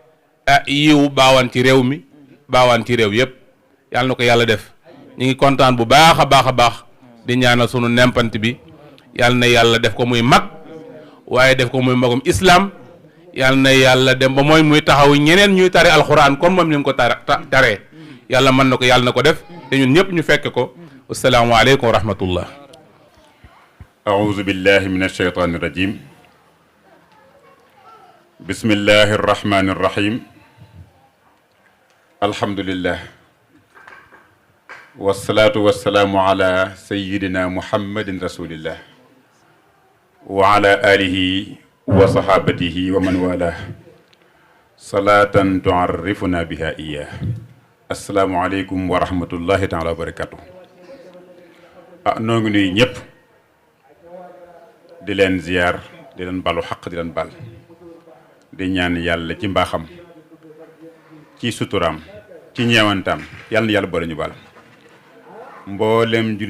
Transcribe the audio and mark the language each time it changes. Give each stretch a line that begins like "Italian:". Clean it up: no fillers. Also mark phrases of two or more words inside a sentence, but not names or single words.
Wolof: yiw baawaan ci réew mi baawaan ci réew yëpp yal na ko yàlla def ñu ngi kontaan bu baax a baax di ñaanal sunu nempant bi yal na yàlla def ko muy mag waaye def ko muy magum islam yal na yàlla dem ba mooy muy taxaw ñeneen ñuy tare alquran comme moom ni mu ko taree yàlla mën na ko yàlla na ko def te ñun ñëpp ñu fekk ko
Arabic: السلام عليكم ورحمة الله أعوذ بالله من الشيطان الرجيم بسم الله الرحمن الرحيم الحمد لله والصلاة والسلام على سيدنا محمد رسول الله وعلى آله وصحابته ومن والاه صلاة تعرفنا بها إياه السلام عليكم ورحمة الله تعالى وبركاته
Wolof: noo ngi nuyu ñëpp di leen ziyaar di leen balu xaq di leen bal di ñaan yàlla ci mbaaxam ci suturaam ci ñeewantaam yàlla na yàlla boole ñu bal mboolem jullit